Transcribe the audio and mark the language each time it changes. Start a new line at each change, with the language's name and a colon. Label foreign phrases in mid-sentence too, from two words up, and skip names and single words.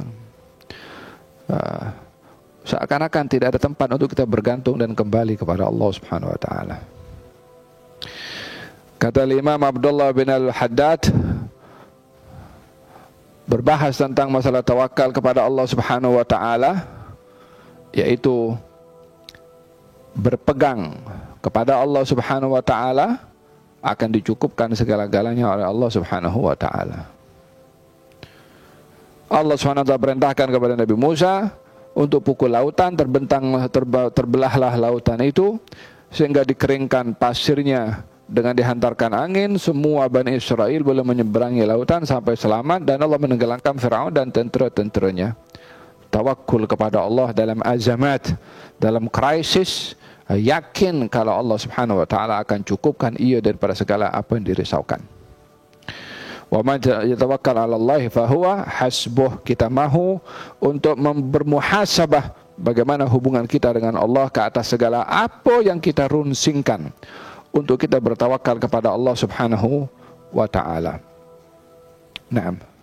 Malay: Seakan-akan tidak ada tempat untuk kita bergantung dan kembali kepada Allah
Arabic: سبحانه وتعالى.
Malay: Kata Imam Abdullah bin Al-Haddad berbahas tentang masalah tawakal kepada Allah
Arabic: سبحانه وتعالى,
Malay: yaitu berpegang kepada Allah
Arabic: سبحانه وتعالى
Malay: akan dicukupkan segala-galanya oleh Allah
Arabic: سبحانه وتعالى.
Malay: Allah
Arabic: سبحانه وتعالى
Malay: perintahkan kepada Nabi Musa untuk pukul lautan, terbelahlah lautan itu sehingga dikeringkan pasirnya dengan dihantarkan angin, semua Bani Israel boleh menyeberangi lautan sampai selamat, dan Allah menenggelamkan Firaun dan tentera-tenteranya. Tawakkul kepada Allah dalam azamat, dalam krisis, yakin kalau Allah
Arabic: سبحانه وتعالى
Malay: akan cukupkan ia daripada segala apa yang dirisaukan.
Arabic: ومن يتوكل على الله فهو حسبه.
Malay: Kita mahu untuk bermuhasabah bagaimana hubungan kita dengan Allah ke atas segala apa yang kita runsingkan, untuk kita bertawakal kepada Allah
Arabic: سبحانه وتعالى.
Malay: Naam.